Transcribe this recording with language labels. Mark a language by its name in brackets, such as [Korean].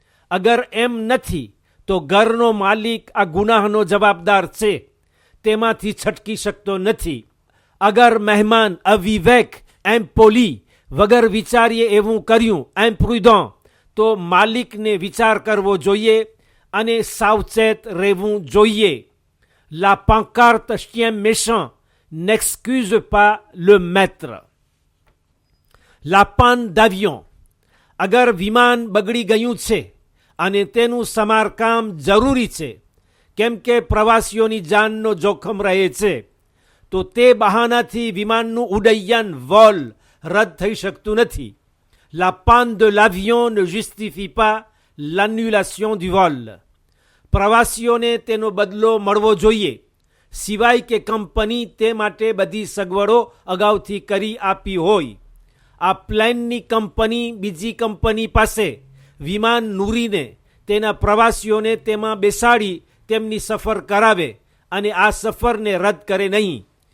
[Gujarati] અગર એમ નથી તો ઘરનો માલિક આ ગુનાહનો જવાબદાર છે, તેમાંથી છટકી શકતો નથી. અગર મહેમાન અવિવેક ઇમ્પોલી વગર વિચારીએ એવું કર્યું ઇમ્પ્રુડન્ટ, તો માલિકને વિચાર કરવો જોઈએ અને સાવચેત રહેવું જોઈએ. [French] La pancarte chien méchant n'excuse pas le maître. La panne d'avion. [Gujarati] અગર વિમાન બગડી ગયું છે અને તેનું સમારકામ જરૂરી છે, કેમ કે પ્રવાસીઓની જાનનો જોખમ રહે છે, તો તે બહાનાથી વિમાનનું ઉડ્ડયન વોલ રદ થઈ શકતું નથી. [French] La panne de l'avion ne justifie pas l'annulation du vol. [Gujarati] પ્રવાસીઓને તેનો બદલો મળવો જોઈએ, સિવાય કે કંપની તે માટે બધી સગવડો અગાઉથી કરી આપી હોય. આ પ્લેનની કંપની બીજી કંપની પાસે વિમાન નૂરીને તેના પ્રવાસીઓને તેમાં બેસાડી તેમની સફર કરાવે અને આ સફરને રદ કરે નહીં.